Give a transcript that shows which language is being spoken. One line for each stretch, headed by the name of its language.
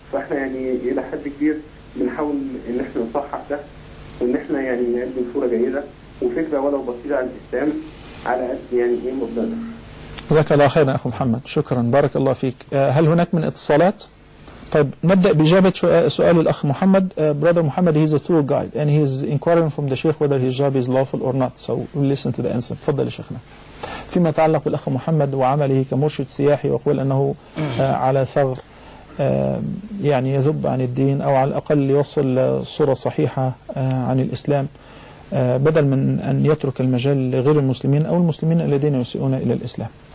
Arabic: فإحنا يعني إلى حد كبير بنحاول إن إحنا نصحح ده وإن إحنا يعني نقدم صورة جيدة وفكرة ولو بسيطة عن الإسلام على قد يعني إيه مبدأنا. جزاك الله خيرا أخو محمد، شكرا، بارك الله فيك. هل هناك من اتصالات؟ طيب نبدأ بإجابة سؤال الأخ محمد.
English: Brother Muhammad, he's a tour guide and he's inquiring from the Sheikh whether his job is lawful or not. So we'll listen to the answer.
Arabic: تفضل يا شيخنا. فيما يتعلق بالأخ محمد وعمله كمرشد سياحي، وأقول أنه على ثغر يعني يذب عن الدين أو على الأقل يوصل صورة صحيحة عن الإسلام بدل من أن يترك المجال لغير المسلمين أو المسلمين الذين يسيئون إلى الإسلام.